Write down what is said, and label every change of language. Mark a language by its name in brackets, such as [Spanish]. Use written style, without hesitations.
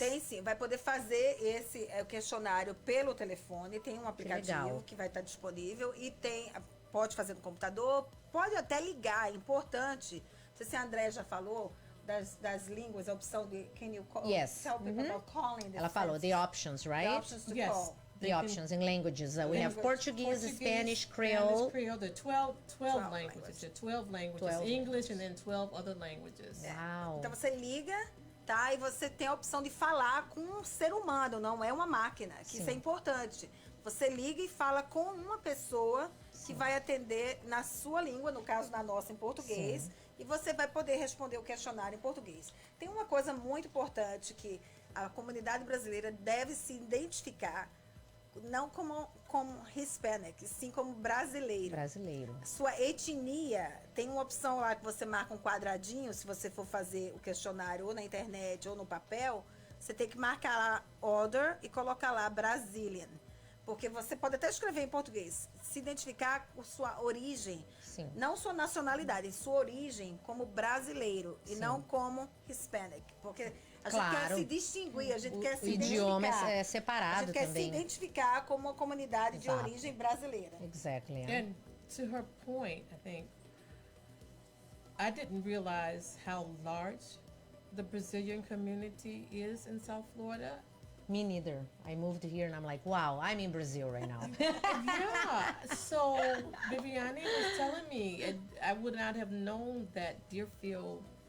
[Portuguese] Tem sim, vai poder fazer esse questionário pelo telefone, tem um aplicativo que vai estar disponível e pode fazer no computador, pode até ligar, é importante. Não sei se a Andréa já falou das línguas, a opção de [English] can you call, tell people about calling the [Portuguese] Ela falou, [English] the options, right? The options to call. The options in languages. We have Portuguese, Spanish, Creole. There are 12 languages. There are 12 languages, English and then 12 other languages. Wow. [Portuguese] Então você liga, tá? E você tem a opção de falar com um ser humano, não é uma máquina, que isso é importante. Você liga e fala com uma pessoa que vai atender na sua língua, no caso na nossa em português, e você vai poder responder o questionário em português. Tem uma coisa muito importante que a comunidade brasileira deve se identificar não como Hispanic, sim como brasileiro. Sua etnia, tem uma opção lá que você marca um quadradinho, se você for fazer o questionário ou na internet ou no papel, você tem que marcar lá order e colocar lá Brazilian. Porque você pode até escrever em português, se identificar com sua origem, não sua nacionalidade, sua origem como brasileiro e não como Hispanic. Porque a gente quer se distinguir, a gente quer se identificar. O idioma é separado também. A gente quer se identificar como uma comunidade de origem brasileira. [English] Exactly. And to her point, I think, I didn't realize how large the Brazilian community is in South Florida. Me neither. I moved here and I'm like, wow, I'm in Brazil right now. Yeah. So Viviani was telling me, I would not have known that Deerfield.